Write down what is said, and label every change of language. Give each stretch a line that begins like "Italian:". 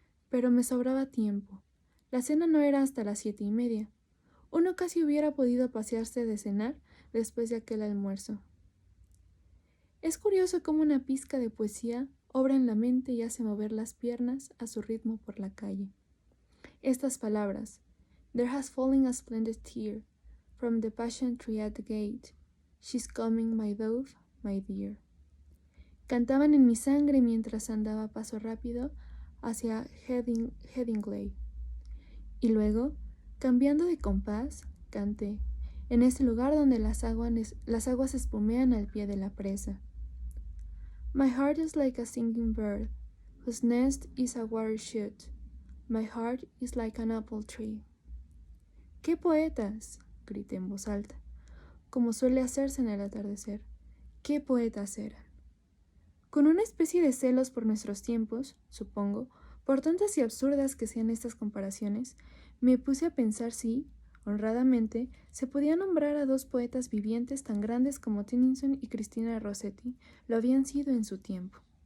Spanish: Pero me sobraba tiempo. La cena no era hasta las 7:30. Uno casi hubiera podido pasearse de cenar después de aquel almuerzo. Es curioso cómo una pizca de poesía obra en la mente y hace mover las piernas a su ritmo por la calle. Estas palabras:
English: "There has fallen a splendid tear from the passion tree at the gate. She's coming, my dove, my dear",
Spanish: cantaban en mi sangre mientras andaba a paso rápido hacia Headingley. Y luego, cambiando de compás, canté, en ese lugar donde las aguas espumean al pie de la presa.
English: My heart is like a singing bird, whose nest is a water shoot. My heart is like an apple tree.
Spanish: ¡Qué poetas!, grité en voz alta, como suele hacerse en el atardecer. ¡Qué poetas eran! Con una especie de celos por nuestros tiempos, supongo, por tontas y absurdas que sean estas comparaciones, me puse a pensar si, honradamente, se podía nombrar a dos poetas vivientes tan grandes como Tennyson y Cristina Rossetti lo habían sido en su tiempo.